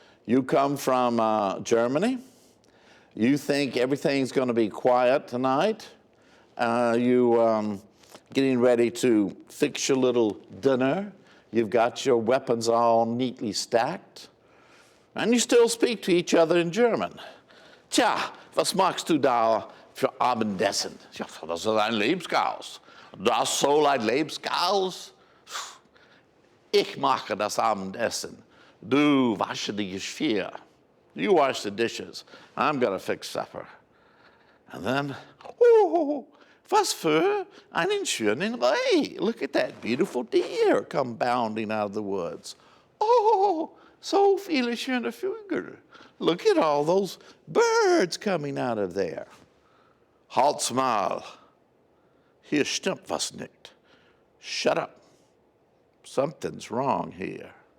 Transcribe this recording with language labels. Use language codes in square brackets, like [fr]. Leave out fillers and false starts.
[en] You come from Germany. You think everything's going to be quiet tonight. Getting ready to fix your little dinner. You've got your weapons all neatly stacked. And you still speak to each other in German. [de] Tja, was machst du da für Abendessen? Ja, das ist ein Lebenschaos. Das soll ein Lebenschaos? Ich mache das Abendessen. Du wasche die Geschirr. [en] You wash the dishes. I'm going to fix supper. And then, oh, [de] was für einen schönen Reh. [en] Look at that beautiful deer come bounding out of the woods. [de] Oh, so viele schöne Vögel. [en] Look at all those birds coming out of there. [de] Halt's mal. Hier stimmt was nicht. [en] Shut up. Something's wrong here.